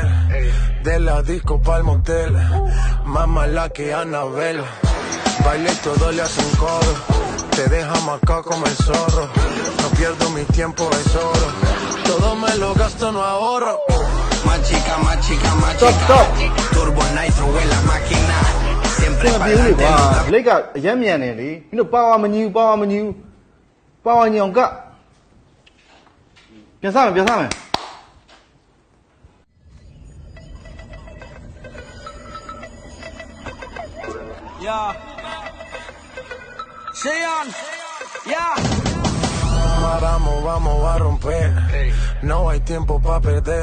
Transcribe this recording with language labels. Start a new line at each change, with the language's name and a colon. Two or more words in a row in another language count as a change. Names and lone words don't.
Spanish: De la disco pa'l motel. Más mala que Anabel. Baile y todo le hacen coro. Te deja marcado como el zorro. No pierdo mi tiempo, es oro. Todo me lo gasto, no ahorro. Más chica, más chica, más chica. Turbo Nitro en la máquina. Siempre
Burmese: ပြန်ပြေးလေကွာဘလိတ်ကအရက်မြန်နေလေမင်းတို့ပါဝါမညီဘူးပါဝါမညီဘူးပါဝါညီအောင်ကပြန်စားမယ် Yeah. Sean. Yeah.
Spanish: Vamos a romper. No hay tiempo para perder.